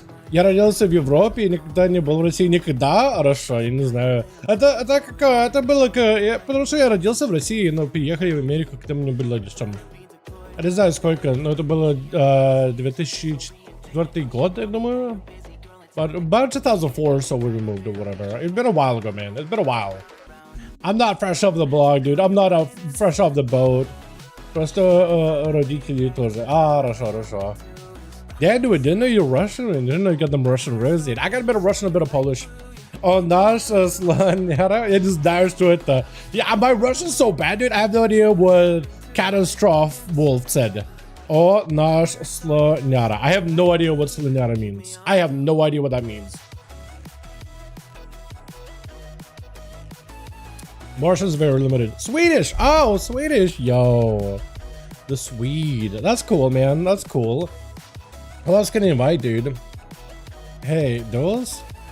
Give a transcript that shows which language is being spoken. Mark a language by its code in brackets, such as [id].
[ru] Я родился в Европе и никогда не был в России. Никогда? Хорошо, я не знаю. Это было... Потому что я родился в России, но переехали в Америку, когда мне было лишь там... Не знаю сколько, но это было 2004 год, я думаю. [en] But about 2004, so we removed or whatever. It's been a while ago, man. It's been a while. I'm not fresh off the blog, dude. I'm not fresh off the boat. [ru] Просто родители тоже. Хорошо. [en] Yeah, dude, didn't know you're Russian, and didn't know you got them Russian roots, dude. I got a bit of Russian, a bit of Polish. [ru] Oh, наш слоняра. Я [en] just [ru] знаю, что это. [en] Yeah, my Russian's so bad, dude. I have no idea what Catastrophe Wolf said. [ru] Oh, наш слоняра. [en] I have no idea what слоняра means. I have no idea what that means. Martian's very limited. Swedish! Oh, Swedish! Yo. The Swede. That's cool, man. That's cool. Who else can I invite, dude? Hey, Duels?